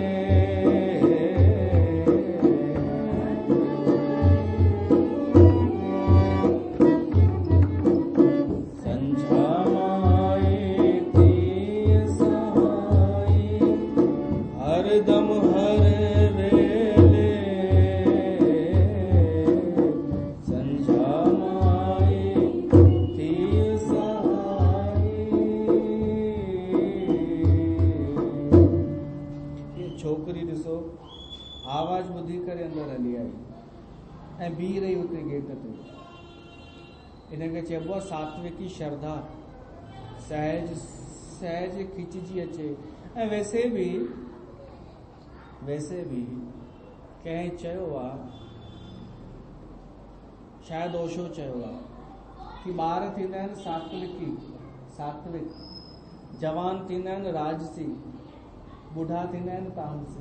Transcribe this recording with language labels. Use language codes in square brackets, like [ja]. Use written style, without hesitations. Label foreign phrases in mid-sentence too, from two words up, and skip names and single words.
[sd] संझा माई थी सहाई हरदम हर वेले संझा माई थी सहाई। ये छोकरी ॾिसो आवाज ॿुधी करे अंदरि हली आई ऐं बीह रही उते गेट ते। इनखे चइबो आहे सात्विकी श्रद्धा, सहज सहज खिचजी अचे। ऐं वैसे भी कंहिं चयो आहे, शायदि ओशो चयो आहे कि ॿार थींदा आहिनि सात्विक, जवान थींदा आहिनि राजसी, बुढ़ा थींदा आहिनि तामसी।